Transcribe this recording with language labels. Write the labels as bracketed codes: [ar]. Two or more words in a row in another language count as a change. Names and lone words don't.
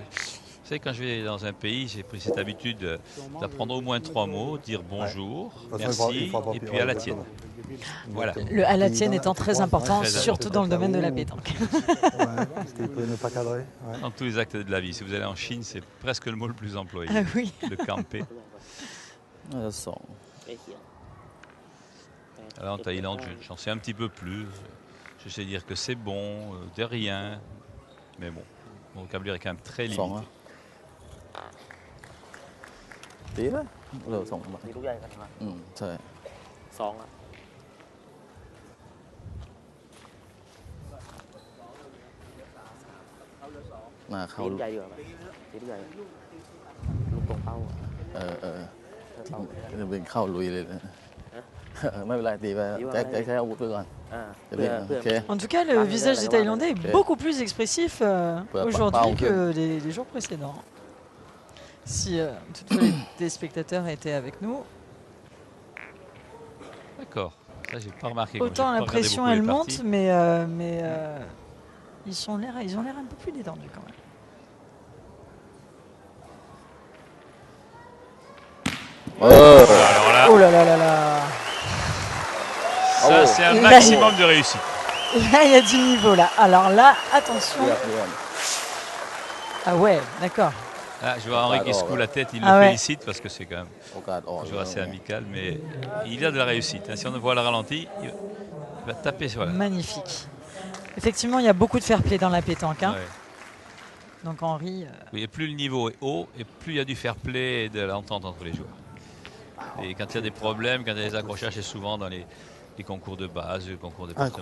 [fr] Vous savez, quand je vais dans un pays, j'ai pris cette habitude d'apprendre au moins 3 mots, dire bonjour, De toute façon, merci, il fera pas et pire, puis à la ouais, tienne. exactement. Voilà. Le à la tienne étant très important, Très surtout dans le domaine de la pétanque. Ouais, parce qu'il peut ne pas cadrer. Ouais. Dans tous les actes de la vie. Si vous allez en Chine, c'est presque le mot le plus employé, Ah oui. le camper. [th] น่าจะสอง ใกล้เคียง [fr] Alors en Thaïlande, j'en sais un petit peu plus. Je sais dire que c'est bon, de rien. Mais bon, mon vocabulaire est quand même très [th] สอง [fr] limité. [th] อ่ะตีเลยเร็วสอง มีลูกใหญ่กันมา ใช่ สองอ่ะ หน้าเข้า ตีลูกใหญ่ดีกว่าไหมตีลูกใหญ่ลูกตรงเป้าอะ เออ เป้า จะเป็นเข้าลุยเลยนะไม่เป็นไรตีไปแจ็คใช้อาวุธไปก่อน อ่า จะ เพื่ เล่ อน เพื่อ โอเค [fr] En tout cas, le visage des Thaïlandais est Ok. beaucoup plus expressif aujourd'hui Pas- que les jours précédents. Si toutefois les téléspectateurs étaient avec nous, D'accord. Ça, j'ai pas remarqué. Comme j'ai autant pas la regardé pression beaucoup les elle parties. monte, mais ils ont l'air un peu plus détendus quand même. Alors là, Oh là là là là. ça, c'est un Là, maximum de réussite. Là, il y a du niveau là. Alors là, attention. [th] เรียบเรียบ [fr] Ah ouais, d'accord. Là, je vois Henri qui Alors, secoue la tête, il Ah le ouais. félicite parce que c'est quand même [th] โอกาสอ่อน [fr] un joueur assez amical, mais il a de la réussite. hein. Si on voit le ralenti, il va taper sur la. Magnifique. Effectivement, il y a beaucoup de [en] fair play [fr] dans la pétanque. Hein. Ouais. Donc Henri, Oui, et plus le niveau est haut, et plus il y a du [en] fair play [fr] et de l'entente entre les joueurs. Et quand il y a des problèmes, quand il y a des accrochages, c'est souvent dans les concours de base, les concours départementaux.